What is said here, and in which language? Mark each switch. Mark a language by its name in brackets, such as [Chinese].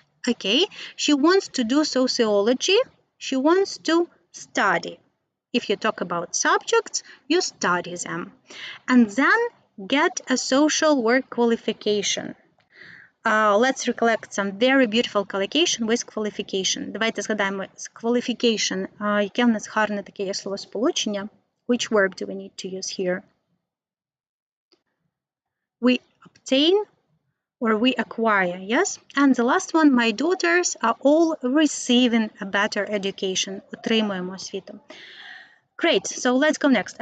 [English] Okay, she wants to do sociology. She wants to study. If you talk about subjects, you study them. And then get a social work qualification. Let's recollect some very beautiful collocation with qualification. [Ukrainian] Давайте згадаємо з qualification, яке в нас гарне таке є словосполучення. [English] Which verb do we need to use here? We obtain or we acquire, yes? And the last one, my daughters are all receiving a better education. [Ukrainian] Отримуємо освіту. [English] Great, so let's go next.